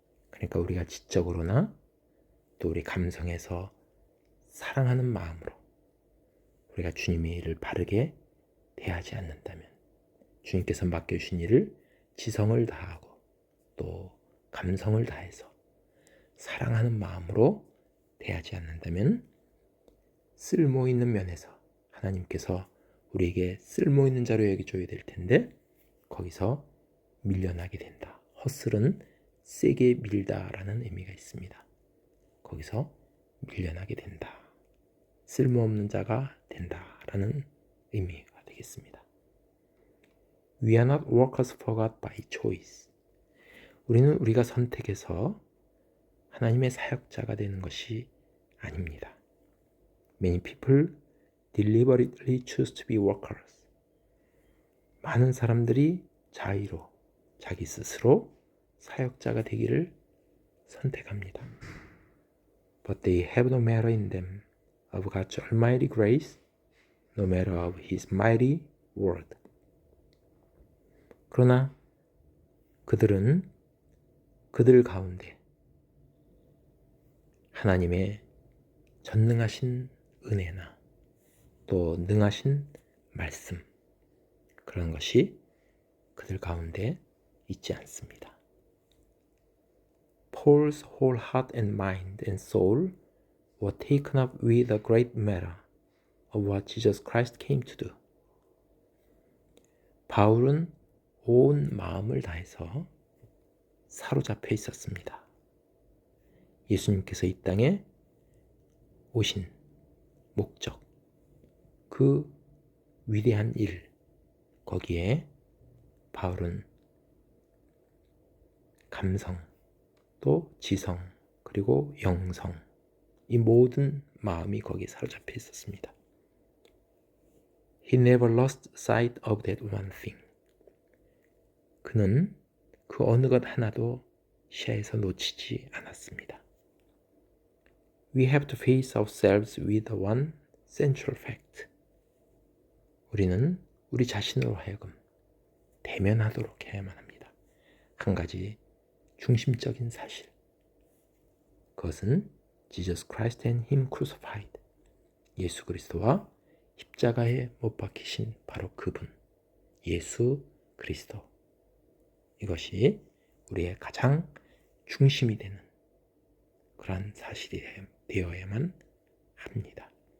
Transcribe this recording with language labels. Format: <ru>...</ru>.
<ko>그러니까 우리가 지적으로나 또 우리 감성에서 사랑하는 마음으로 우리가 주님의 일을 바르게 대하지 않는다면 주님께서 맡겨주신 일을 지성을 다하고 또 감성을 다해서 사랑하는 마음으로 대하지 않는다면 쓸모있는 면에서 하나님께서 우리에게 쓸모있는 자로 여겨줘야 될 텐데 거기서 밀려나게 된다. 헛슬은 세게 밀다라는 의미가 있습니다. 거기서 밀려나게 된다. 쓸모없는 자가 된다라는 의미가 되겠습니다.</ko> <en>We are not workers for God by choice.</en> <ko>우리는 우리가 선택해서 하나님의 사역자가 되는 것이 아닙니다.</ko> <en>Many people deliberately choose to be workers.</en> <ko>많은 사람들이 자의로 자기 스스로 사역자가 되기를 선택합니다.</ko> <en>But they have no matter in them of God's almighty grace, no matter of His mighty word.</en> <ko>그러나 그들은 그들 가운데 하나님의 전능하신 은혜나 또 능하신 말씀 그런 것이 그들 가운데 있지 않습니다.</ko> <en>Paul's whole heart and mind and soul were taken up with the great matter of what Jesus Christ came to do.</en> <ko>바울은 온 마음을 다해서 사로잡혀 있었습니다. 예수님께서 이 땅에 오신 목적, 그 위대한 일, 거기에 바울은 감성, 또 지성, 그리고 영성, 이 모든 마음이 거기에 사로잡혀 있었습니다.</ko> <en>He never lost sight of that one thing.</en> <ko>그는 그 어느 것 하나도 시야에서 놓치지 않았습니다.</ko> <en>We have to face ourselves with one central fact.</en> <ko>우리는 우리 자신으로 하여금 대면하도록 해야만 합니다. 한 가지 중심적인 사실. 그것은</ko> <en>Jesus Christ and Him crucified.</en> <ko>예수 그리스도와 십자가에 못 박히신 바로 그분, 예수 그리스도. 이것이 우리의 가장 중심이 되는 그러한 사실이 되어야만 합니다.</ko>